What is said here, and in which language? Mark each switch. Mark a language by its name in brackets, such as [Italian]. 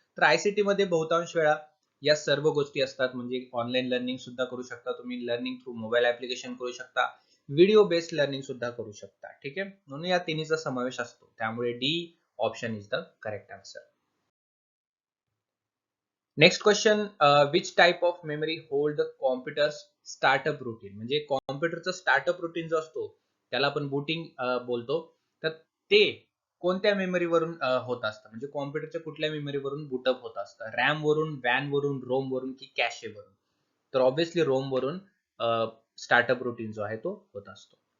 [Marathi] तर ICT मध्ये बहुतांश वेळा या सर्व गोष्टी असतात. म्हणजे ऑनलाईन लर्निंग सुद्धा करू शकता तुम्ही, लर्निंग थ्रू मोबाईल ऍप्लिकेशन करू शकता, व्हिडिओ बेस्ड लर्निंग सुद्धा करू शकता. ठीक आहे, म्हणून या तिन्हीचा समावेश असतो. त्यामुळे [English] D option is the correct answer. Next question, which type of memory hold the computers startup routine. [Marathi] म्हणजे कॉम्प्युटरचा स्टार्टअप रुटीन जो असतो त्याला आपण बूटिंग बोलतो. तर ते कोणत्या मेमरीवरून होत असतं? म्हणजे कॉम्प्युटरच्या कुठल्या मेमरीवरून बूटअप होत असतं? रॅम वरून, वॅन वरून, रोम वरून, की कॅशे वरून? तर ऑब्व्हियसली रोम वरून स्टार्टअप रुटीन जो आहे तो होत असतो.